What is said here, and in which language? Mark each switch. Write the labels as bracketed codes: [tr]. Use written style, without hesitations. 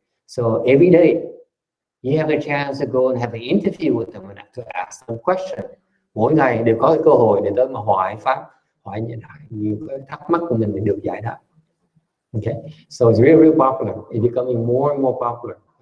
[en] So every day you have the chance to go and have an interview with them and to ask them questions. [vi] Mỗi ngày đều có cái cơ hội để tới mà hỏi nhiều cái thắc mắc của mình để được giải đáp. [en] Okay, so it's really popular. It's becoming more and more popular.